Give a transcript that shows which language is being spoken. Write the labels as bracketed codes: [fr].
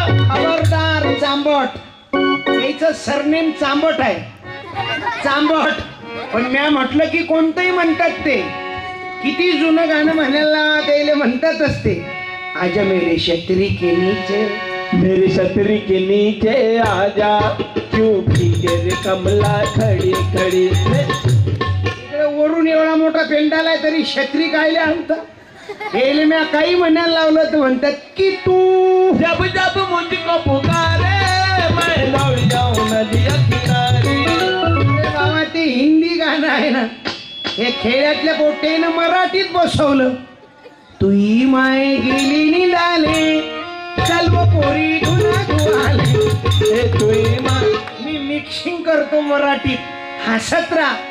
[mr] खबरदार चांबट. याचं सरनेम चांबट आहे. चांबट. पण म्या म्हटलं की कोणतंही म्हणतात ते. किती जुनं गाणं म्हणायला त्याला म्हणतातच ते. [hi] आजा मेरे छतरी के नीचे, मेरी छतरी के नीचे आजा क्यों भीगे रे कमला खड़ी खड़ी. [mr] इकडे वरून एवढा मोठा पेंडाल आहे तरी छत्री कायले आणता? हे म्या काही म्हणायला लावलं तर म्हणतात की तू [hi] जब जब मुझको पुकारे मैं दौड़ जाऊं नदिया किनारे. [mr] बाबा ते हिंदी गाणं आहे ना. हे खेड्यातल्या पोट्टेनं मराठीत बसवलं. तुई माय गेली निघाले चल व पोरी गुन्हा गुवाले. तुई माय मी मिक्सिंग करतो मराठीत. हसत राहा.